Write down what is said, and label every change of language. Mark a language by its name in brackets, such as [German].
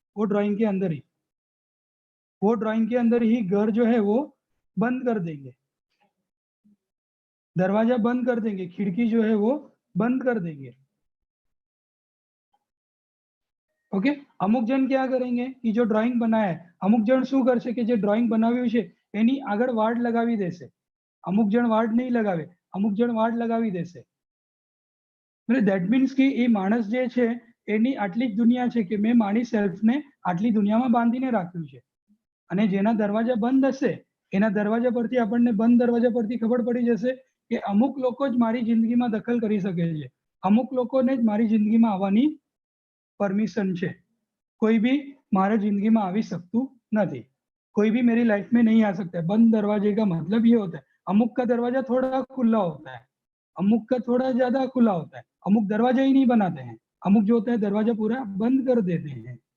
[Hindi] वो ड्राइंग के अंदर ही, वो ड्राइंग के अंदर ही घर जो है वो बंद कर देंगे, दरवाजा बंद कर देंगे, खिड़की जो है वो बंद कर देंगे। ओके, अमुक जन क्या करेंगे कि जो ड्राइंग बनाया है, [Gujarati] अमुक जन शू करशे कि जे ड्राइंग बनाव्યું છે એની આગળ વાડ લગાવી દેશે। અમુક જણ વાડ નહીં લગાવે, અમુક જણ વાડ લગાવી દેશે। એટલે ધેટ મીન્સ કે એ માણસ જે છે એની આટલી જ દુનિયા છે કે મેં મારી સેલ્ફને આટલી દુનિયામાં બાંધીને રાખ્યું છે। અને જેના દરવાજા બંધ હશે એના દરવાજા પરથી આપણને બંધ દરવાજા પરથી ખબર પડી જશે કે અમુક લોકો જ મારી જિંદગીમાં દખલ કરી શકે છે, અમુક લોકોને જ મારી જિંદગીમાં આવવાની परमिशन है। कोई भी मारे जिंदगी में आवी सकतू नहीं, [Hindi] कोई भी मेरी लाइफ में नहीं आ सकता है। बंद दरवाजे का मतलब ये होता है अमुक का दरवाजा थोड़ा खुला होता है, अमुक का थोड़ा ज्यादा खुला होता है, अमुक दरवाजा ही नहीं बनाते हैं, अमुक जो होता है दरवाजा पूरा बंद कर देते हैं।